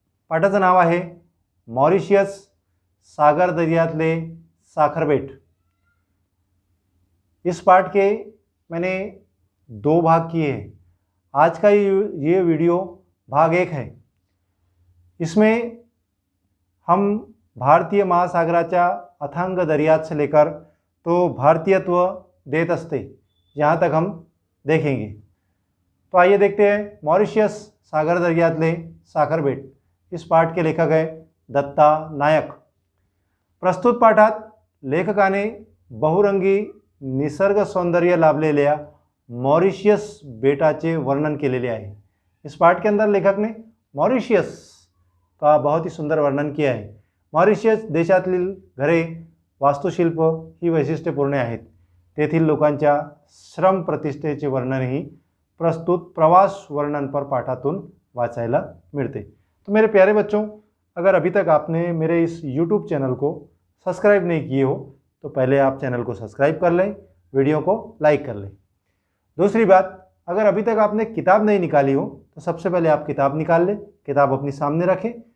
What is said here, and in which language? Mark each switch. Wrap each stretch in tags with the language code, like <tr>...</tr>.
<mr>पाठाचं नाव आहे मॉरिशियस सागर दरियातले साखर बेट।</mr> <hi>इस पाठ के मैंने 2 भाग किए हैं। आज का ये वीडियो भाग 1 है। इसमें हम</hi> <mr>भारतीय महासागराच्या अथांग दरियात</mr> <hi>से लेकर तो</hi> <mr>भारतीयत्व देत असते</mr> <hi>यहाँ तक हम देखेंगे। तो आइए देखते हैं</hi> <mr>मॉरिशियस सागर दरियातले साखर बेट।</mr> <hi>इस पाठ के लेखक है दत्ता नायक।</hi> <mr>प्रस्तुत पाठात लेखकाने बहुरंगी निसर्ग सौंदर्य लाभलेल्या मॉरिशियस बेटाचे वर्णन केलेले आहे।</mr> <hi>इस पाठ के अंदर लेखक ने मॉरिशियस का बहुत ही सुंदर वर्णन किया है।</hi> <mr>मॉरिशियस देशातील घरे वास्तुशिल्प ही वैशिष्ट्यपूर्ण आहेत। तेथील लोकांच्या श्रम प्रतिष्ठेचे वर्णनही प्रस्तुत प्रवास वर्णन पर पाठातून वाचायला मिलते।</mr> <hi>तो मेरे प्यारे बच्चों, अगर अभी तक आपने मेरे इस YouTube चैनल को सब्सक्राइब नहीं किए हो तो पहले आप चैनल को सब्सक्राइब कर लें, वीडियो को लाइक कर लें। दूसरी बात, अगर अभी तक आपने किताब नहीं निकाली हो तो सबसे पहले आप किताब निकाल लें, किताब अपनी सामने रखें।</hi>